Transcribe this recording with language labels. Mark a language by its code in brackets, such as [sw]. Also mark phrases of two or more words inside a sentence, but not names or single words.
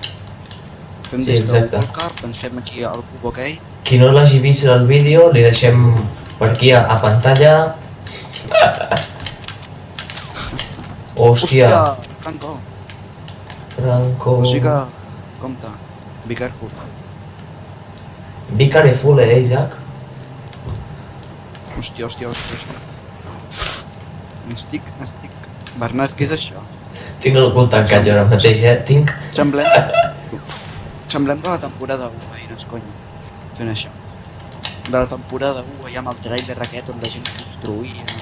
[ca] Fem Sí, d'esto exacte. World Cup, ens fem aquí el cub aquell. Qui no l'hagi vist el vídeo, li deixem per aquí a pantalla. Hòstia, Franco! Franco... O sigui que... Compte. [en] Be careful. Be careful, Isaac. [ca] Hòstia. Estic... Bernat, què és això? Tinc el cul tancat jo ara mateix, Tinc... Semblem de la temporada 1, veïnes, conya. Fent això. De la temporada 1, allà amb el trailer aquest on la gent construïa...